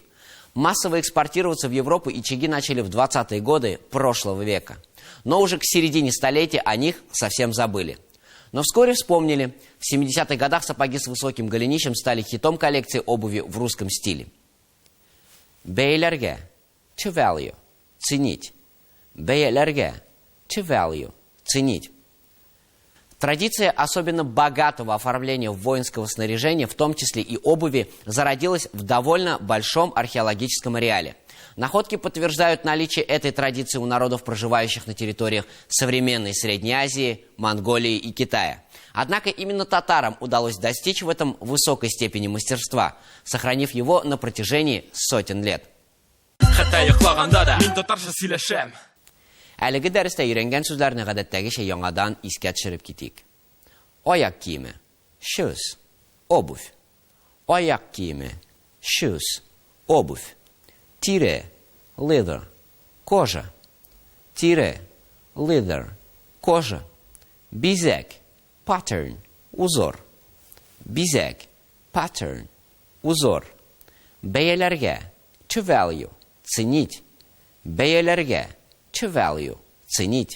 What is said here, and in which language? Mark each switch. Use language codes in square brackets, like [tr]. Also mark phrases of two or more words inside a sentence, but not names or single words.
[ru] Массово экспортироваться в Европу ичиги начали в 20-е годы прошлого века. Но уже к середине столетия о них совсем забыли. Но вскоре вспомнили. В 70-х годах сапоги с высоким голенищем стали хитом коллекции обуви в русском стиле. [tt] Бейлерге, [en] to value, [ru] ценить. [tt] Бейлерге, [en] to value, [ru] ценить. Традиция особенно богатого оформления воинского снаряжения, в том числе и обуви, зародилась в довольно большом археологическом ареале. Находки подтверждают наличие этой традиции у народов, проживающих на территориях современной Средней Азии, Монголии и Китая. Однако именно татарам удалось достичь в этом высокой степени мастерства, сохранив его на протяжении сотен лет. [tt] Әлеге дәрестә өйрәнгән сүзләрне гадәттәгечә яңадан искә төшереп китик. Аяк киеме. Shoes. Обувь. Аяк киеме. [en] Shoes. [ru] Обувь. [tt] Тире. Leather. Кожа. Тире. Leather. Кожа. Бизек. [en] Pattern. [ru] Узор. [tt] Бизек. Pattern. Узор. Бәяләргә. [en] To value. Ценить. Бәяләргә. To value. [ru] Ценить.